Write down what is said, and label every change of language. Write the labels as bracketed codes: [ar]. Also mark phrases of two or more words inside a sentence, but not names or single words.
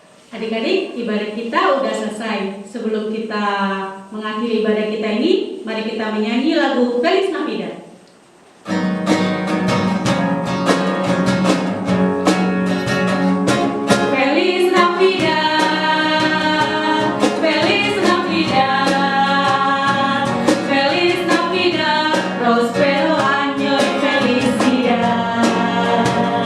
[id] Adik-adik, ibadah kita udah selesai. Sebelum kita mengakhiri ibadah kita ini, mari kita menyanyi lagu Feliz Navidad. [es] Feliz Navidad, Feliz Navidad, Feliz Navidad, prospero año y felicidad.